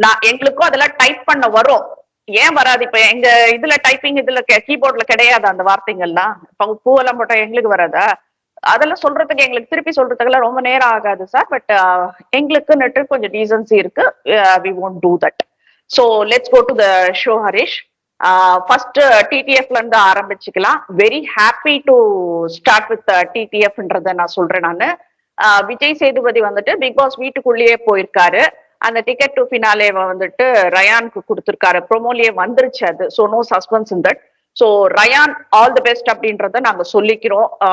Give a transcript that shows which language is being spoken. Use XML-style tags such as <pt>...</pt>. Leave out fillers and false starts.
<ta>எங்களுக்கும் அதெல்லாம் டைப் பண்ண வரும், ஏன் வராது? இப்ப எங்க இதுல டைப்பிங் இதுல கீபோர்ட்ல கிடையாது அந்த வார்த்தைகள்லாம். இப்ப பூவெல்லாம் போட்டா எங்களுக்கு வராதா? அதெல்லாம் சொல்றதுக்கு எங்களுக்கு திருப்பி சொல்றதுக்கெல்லாம் ரொம்ப நேரம் ஆகாது சார். பட் எங்களுக்குன்னுட்டு கொஞ்சம் டீசன்சி இருக்கு.</ta> <en>We won't do that. So let's go to the show, Harish.</en> <ta>First டிடிஎஃப்ல இருந்து ஆரம்பிச்சுக்கலாம்.</ta> <en>very happy to start with</en> <ta>டிடிஎஃப்ன்றத நான் சொல்றேன். நானு விஜய் சேதுபதி வந்துட்டு பிக் பாஸ் வீட்டுக்குள்ளேயே போயிருக்காரு. அந்த டிக்கெட் டு ஃபினாலே வந்துட்டு ரயானுக்கு கொடுத்துருக்காரு. ப்ரோமோலியே வந்துருச்சு அது.</ta> <en>So no suspense in that. So Rayan all the best</en> <ta>அப்படின்றத நாங்க சொல்லிக்கிறோம்.</ta>